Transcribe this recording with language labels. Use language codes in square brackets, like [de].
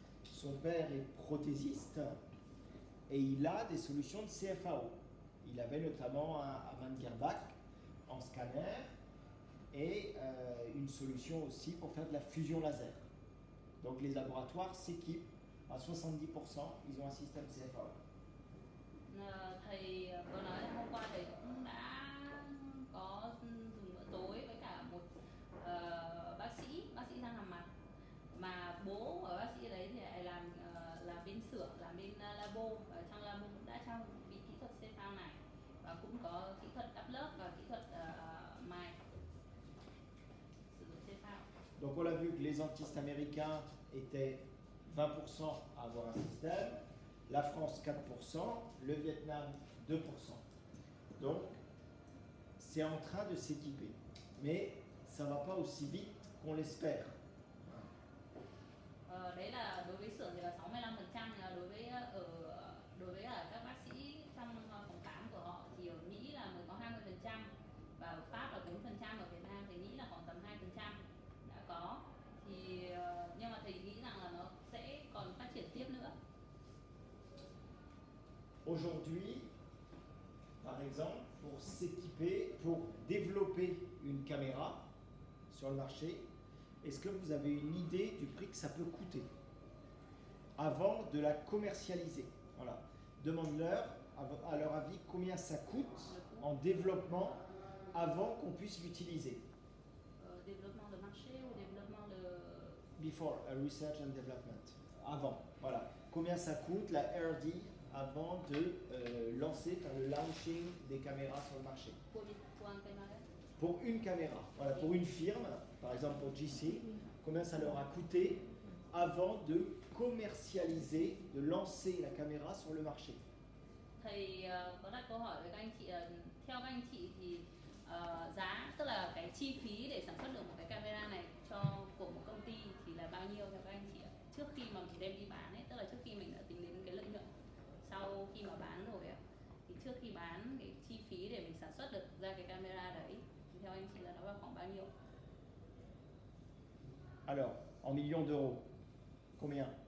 [fr] Son père est prothésiste et il a des solutions de CFAO. Il avait notamment un Mangerbach en scanner et une solution aussi pour faire de la fusion laser. Donc les laboratoires s'équipent à 70%, ils ont un système CFAO. [vi] Thầy vừa nói hôm qua thầy cũng đã có dùng bữa tối với cả một bác sĩ răng hàm mặt, mà bố của bác sĩ đấy thì lại làm bên xưởng, làm bên labo, và trong labo cũng đã trang bị kỹ thuật CFAO này và cũng có kỹ thuật đắp lớp và kỹ thuật mài sử dụng CFAO. [fr] Donc on a vu que les dentistes américains étaient 20% à avoir un système, la France 4%, le Vietnam 2%. Donc c'est en train de s'équiper, mais ça ne va pas aussi vite qu'on l'espère. [vi] Đấy là đối với xưởng thì là 65%, đối với các bác sĩ trong phòng khám của họ thì ở Mỹ là mới có 20% và ở Pháp là 4%, ở Việt Nam thì nghĩ là khoảng tầm 2% đã có. Thì nhưng mà thầy nghĩ rằng là nó sẽ còn phát triển tiếp nữa. [fr] Aujourd'hui, par exemple, pour s'équiper, pour développer une caméra sur le marché, est-ce que vous avez une idée du prix que ça peut coûter avant de la commercialiser? Voilà. Demande-leur, à leur avis, combien ça coûte en développement avant qu'on puisse l'utiliser. Développement de marché ou développement de... [en] Before, research and development. [fr] Avant, voilà. Combien ça coûte la R&D avant de lancer, faire le launching des caméras sur le marché? Pour un caméra. Pour une caméra, voilà, pour une firme, par exemple pour GC, combien ça leur a coûté avant de commercialiser, de lancer la caméra sur le marché? [vi] Thầy có đặt câu hỏi với các anh chị, theo các anh chị thì giá, tức là cái chi phí để sản xuất được một cái camera này của một công ty thì là bao nhiêu theo các anh chị ạ? Trước khi mà mình đem đi bán ấy, tức là trước khi mình đã tính đến cái lợi nhuận sau khi mà bán rồi ạ, thì trước khi bán cái chi phí để mình sản xuất được ra cái camera đấy thì theo anh chị là nó vào khoảng bao nhiêu? [fr] Alors, en millions d'euros, combien?